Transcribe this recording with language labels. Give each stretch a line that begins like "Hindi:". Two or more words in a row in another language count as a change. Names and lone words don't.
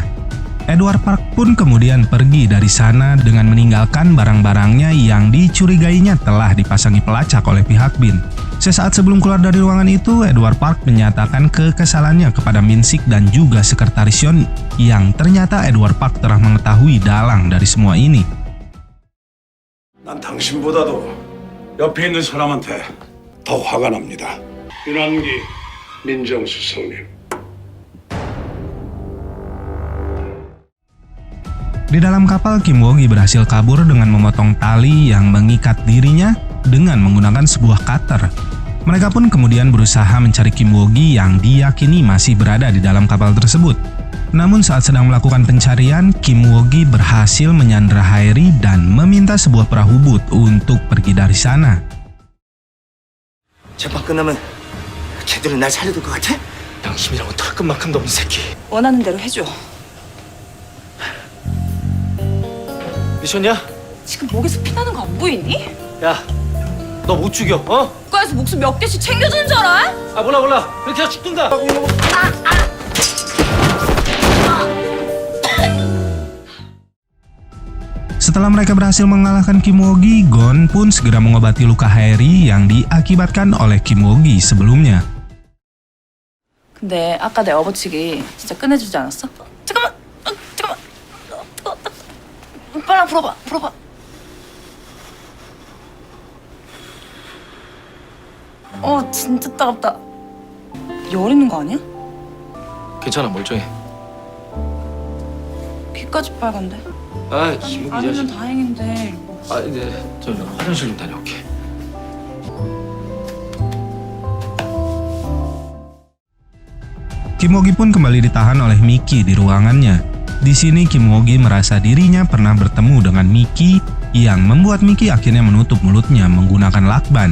Indonesian: Edward Park pun kemudian pergi dari sana dengan meninggalkan barang-barangnya yang dicurigainya telah dipasangi pelacak oleh pihak Bin. Sesaat sebelum keluar dari ruangan itu, Edward Park menyatakan kekesalannya kepada Minsik dan juga sekretaris Yon yang ternyata Edward Park telah mengetahui dalang dari semua ini.
Korean: 난 당신보다도 옆에 있는 사람한테 더 화가 납니다. 윤한기 민정수석님.
Indonesian: Di dalam kapal, Kim Woo-gi berhasil kabur dengan memotong tali yang mengikat dirinya dengan menggunakan sebuah cutter. Mereka pun kemudian berusaha mencari Kim Woo-gi yang diyakini masih berada di dalam kapal tersebut. Namun saat sedang melakukan pencarian, Kim Woo-gi berhasil menyandra Haeri dan meminta sebuah perahu boot untuk pergi dari sana.
Korean: 재판 끝나면 걔들은 날 살려둘 것 같아? 양심이라고 털끝만큼도 없는 새끼. 원하는 대로 해줘. 미쳤냐? 지금 목에서 피나는 거 안 보이니? 야, 너 못 죽여, 어? 국가에서 목숨 몇 개씩 챙겨주는 줄 알아? 아, 몰라. 그렇게 해서 죽든가.
Indonesian: Setelah mereka berhasil mengalahkan Kim Woo-gi, Gon pun segera mengobati luka Haeri yang diakibatkan oleh Kim Woo-gi sebelumnya.
Korean: 근데 아까 내 업어치기 진짜 끝내주지 않았어? 잠깐만. 빨리 불어봐. 진짜 따갑다. 열 있는 거 아니야? 괜찮아, 멀쩡해. 귀까지 빨간데. 아, 김우기 아니면 자식. 다행인데. 아, 네, 저 화장실 좀 다녀올게.
Indonesian: Kim Woo-gi pun kembali ditahan oleh Miki di ruangannya. Di sini Kim Woo-gi merasa dirinya pernah bertemu dengan Miki yang membuat Miki akhirnya menutup mulutnya menggunakan lakban.